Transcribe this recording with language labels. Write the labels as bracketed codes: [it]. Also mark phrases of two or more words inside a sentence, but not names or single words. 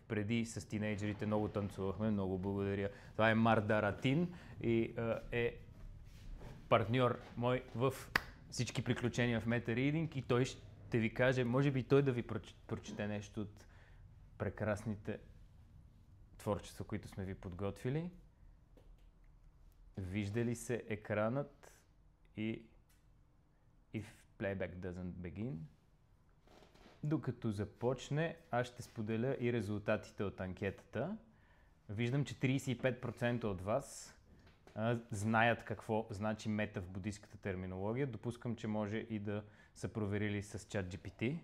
[bg] Преди с тинейджерите много танцувахме, много благодаря. Това е Мардаратин и е партньор мой в всички приключения в Meta Reading и той ще ви каже, може би той да ви прочете нещо от прекрасните творчества, които сме ви подготвили. Вижда ли се екранът и [en] if playback doesn't begin? [bg] Докато започне, аз ще споделя и резултатите от анкетата. Виждам, че 35% от вас знаят какво значи мета в буддийската терминология. Допускам, че може и да са проверили с ChatGPT.